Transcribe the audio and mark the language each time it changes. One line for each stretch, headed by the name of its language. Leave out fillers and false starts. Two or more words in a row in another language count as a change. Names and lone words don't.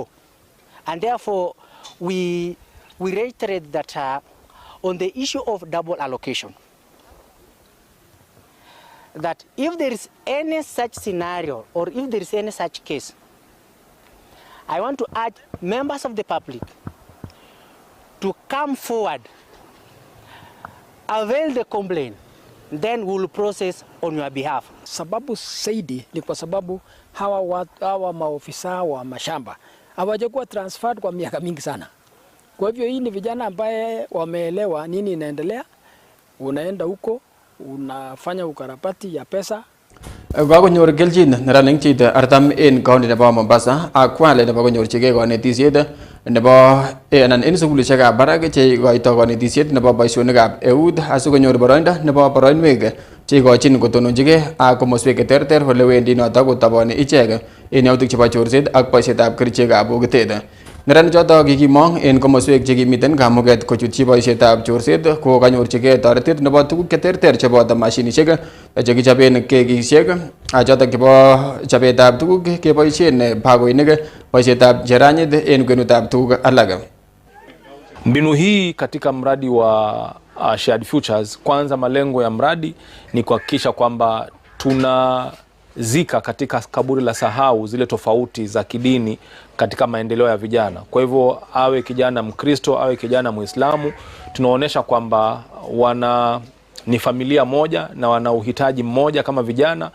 English: And therefore, we reiterate that on the issue of double allocation, that if there is any such scenario or if there is any such case, I want to urge members of the public to come forward, avail the complaint, then we will process on your behalf.
Swahili: Sababu zaidi ni kwa sababu hawa maofisa wa mashamba hawajakuwa transferred kwa miaka mingi sana. Kwa hivyo hii ni vijana ambaye wameelewa nini inaendelea, unaenda huko unafanya ukarabati ya pesa.
Kalenjin: Kakonyor kelchin neranik chito 40 en county nebo Mombasa akwale nebo konyorchigei konetisiet nebo anan en sukulishekab barak che ikoito konetisiet nebo boisionikab eut asikonyor boroindo nebo boroinwek che ikochin kotononjigei ak komoswek cheterter ole wendi noto kotaboni ichek en yautik chebo chorset ak boisietab kerichekab bokitet. Neranik choto kikimong en komoswek che kimiten kamuget kochutchi boisietab chorset ko kanyorchigei toretet nebo tuguk cheterter cheboto mashinishek che kichoben kekisiek chotok chebo chobetab tuguk keboisien bagoinik, boisietab jeranyit en kwenutab tuguk alak.
Swahili: Mbinu hii katika mradi wa Shared Futures, kwanza malengo ya mradi ni kuhakikisha kwamba tunazika katika kaburi la sahau zile tofauti za kidini katika maendeleo ya vijana. Kwa hivyo awe kijana Mkristo, awe kijana Muislamu, tunaonesha kwamba ni familia moja na wana uhitaji mmoja kama vijana.